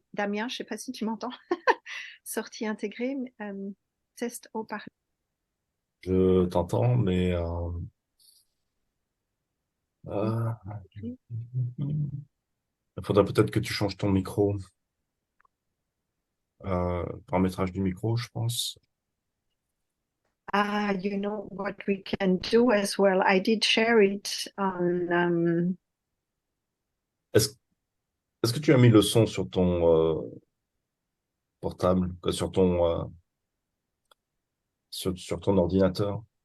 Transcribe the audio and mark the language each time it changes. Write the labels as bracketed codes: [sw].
[fr] Damien, je ne sais pas si tu m'entends. Sortie intégrée, test haut-parleur. Je t'entends, mais il faudrait peut-être que tu changes ton micro. Paramétrage du micro, je pense. [en] You know what we can do as well. I did share it on. [fr] Est-ce que tu as mis le son sur ton portable, sur ton ordinateur?